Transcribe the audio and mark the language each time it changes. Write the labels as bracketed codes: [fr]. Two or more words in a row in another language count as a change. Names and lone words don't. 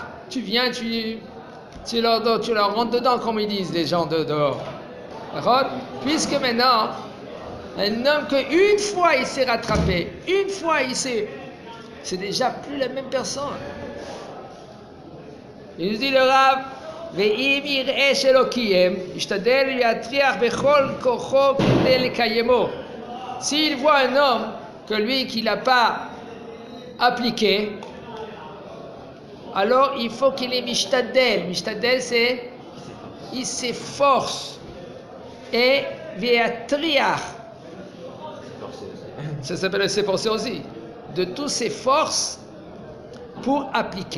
[fr] Tu viens, tu leur rentres dedans, comme ils disent les gens de dehors. Puisque maintenant, un homme qu'une fois il s'est rattrapé, une fois c'est déjà plus la même personne. Il nous dit le Rav, [he] ואם יראה שלא קיים, ישתדל להטריח בכל כוחו כדי לקיימו. [fr] S'il voit un homme que lui qu'il n'a pas appliqué, alors il faut qu'il ait mishtadel. Mishtadel, c'est il s'efforce et ve'atriach. Ça s'appelle s'efforcer aussi. De toutes ses forces pour appliquer.